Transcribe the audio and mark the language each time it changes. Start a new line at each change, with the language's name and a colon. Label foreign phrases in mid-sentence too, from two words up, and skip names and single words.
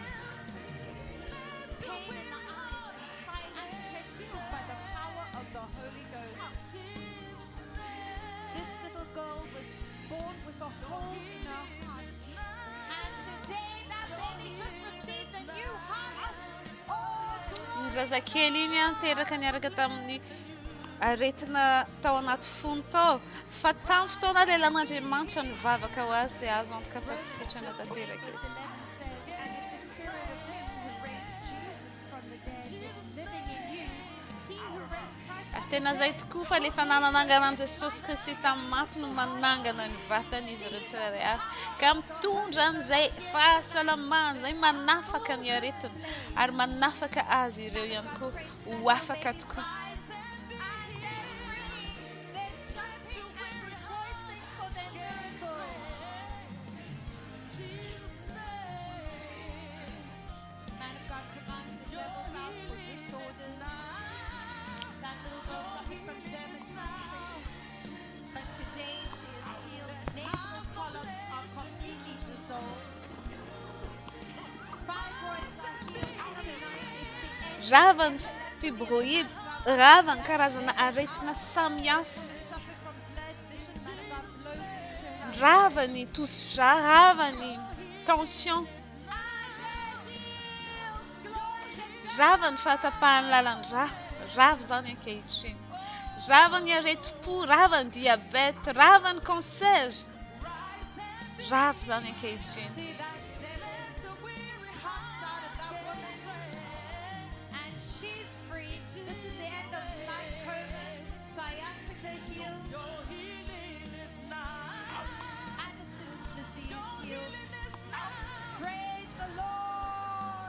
English: Pain in the eyes and sinus healed by the power of the Holy Ghost. This little girl was born with a hole in her heart. And today that baby just received a new heart. Oh,
Malagasy: Ny zazakely iny teraka niaraka tamin'ny aretina tao anaty fony tao. Fa tamin'ny fotoana lelan'Andriamanitra nivavaka ho azy dia azo antoka fa sitrana tanteraka
English: Verse
Malagasy: izy.
English: 11 says, and if the spirit of him who raised Jesus from the dead is living in you, he who raised Christ from the
Malagasy: Tena zay tokoa fa le fananananganan'i Jesosy Kristy tamin'ny maty no manangana ny vatan'izy rehetra rehetra. Ka mitondra an'izay fahasalamana izay manafaka ny aretina ary manafaka azy ireo ihany koa ho afaka tokoa.
English: Man of God commands the devils out for disorders. That little girl suffered from dermatitis, but today she is healed. Nasal polyps are completely dissolved. Fibroids are healed tonight. It's the end.
Malagasy: Ravan fibroid, ravan karazana aretina samihafa.
English: Suffer from blurred vision. Man of God blows into her.
Malagasy: Ravany tosidra, ravany tension, ravany fahatapahany lalan-dra, rava zany ankehitriny. Ravany areti-po, ravany diabète, ravany cancer, rava zany ankehitriny.
English: See that devil cast out of that woman, and she's free. This is the end of life COVID. Sciatica healed. Addison's disease healed. Praise the Lord.